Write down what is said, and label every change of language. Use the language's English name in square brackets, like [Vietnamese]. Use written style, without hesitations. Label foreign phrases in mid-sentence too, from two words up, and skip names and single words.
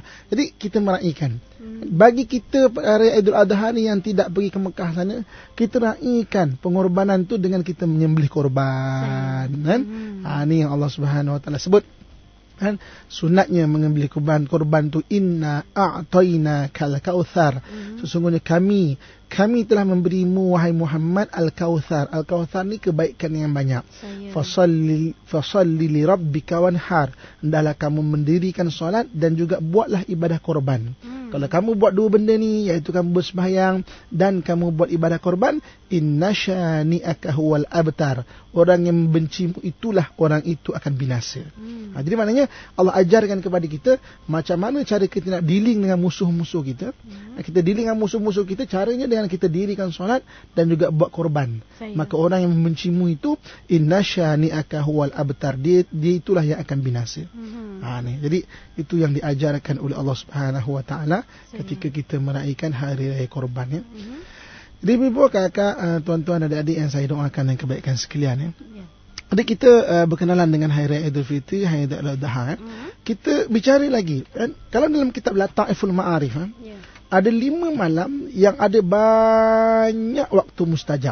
[Malay] Jadi kita meraihkan. Bagi kita hari Aidil Adha ni yang tidak pergi ke Mekah sana, kita raihkan pengorbanan tu dengan kita menyembelih korban kan. Ni yang Allah [Arabic] سبحانه وتعالى [Malay] sebut kan, sunatnya mengambil korban tu, [Arabic] إنا أعطيناك الكوثر, [Malay] sesungguhnya kami telah memberimu wahai Muhammad al-kautsar. Al-kautsar ni kebaikan yang banyak. [Arabic] فصل لربك وانحر, [Malay] hendaklah kamu mendirikan solat dan juga buatlah ibadah korban. Kalau kamu buat dua benda ni, iaitu kamu bersembahyang dan kamu buat ibadah korban, [Arabic] إن شانئك هو الأبتر, [Malay] orang yang membencimu itulah orang itu akan binasa. Jadi maknanya Allah ajarkan kepada kita macam mana cara kita nak dealing dengan musuh-musuh kita. Kita dealing dengan musuh-musuh kita, caranya dengan kita dirikan solat dan juga buat korban. Maka orang yang membencimu itu, [Arabic] إن شانئك هو الأبتر, [Malay] dia itulah yang akan binasa. Jadi itu yang diajarkan oleh Allah [Arabic] سبحانه وتعالى [Malay] ketika kita meraihkan hari raya korban ya. Jadi ibu, kakak, tuan-tuan, adik-adik yang saya doakan yang kebaikan sekalian ya. Jadi kita berkenalan dengan hari raya Aidil Fitri, hari raya Aidil Adha. Kita bicara lagi kan? Kalau dalam kitab Lataiful Ma'arif ada 5 malam yang ada banyak waktu mustajab.